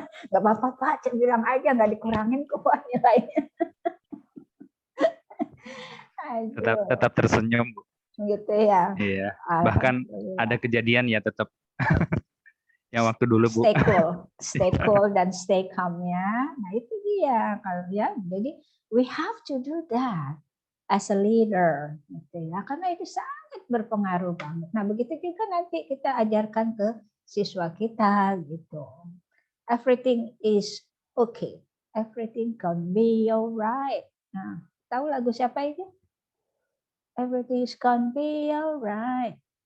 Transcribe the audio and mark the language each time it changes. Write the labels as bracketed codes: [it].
[id] Nggak apa-apa Pak, bilang aja nggak dikurangin kok nilainya. Tetap tersenyum, Bu. Gitu ya. Iya. Bahkan ada kejadian ya tetap yang waktu dulu, Bu. [en] Stay cool dan stay calm-nya. [id] Nah, itu dia kalau ya. Jadi [en] we have to do that as a leader [id] gitu ya. Karena itu sangat berpengaruh banget. Nah, begitu juga nanti kita ajarkan ke siswa kita gitu. [en] Everything is okay. Everything can be alright. [id] Nah, tahu lagu siapa itu? [en] Everything can be alright.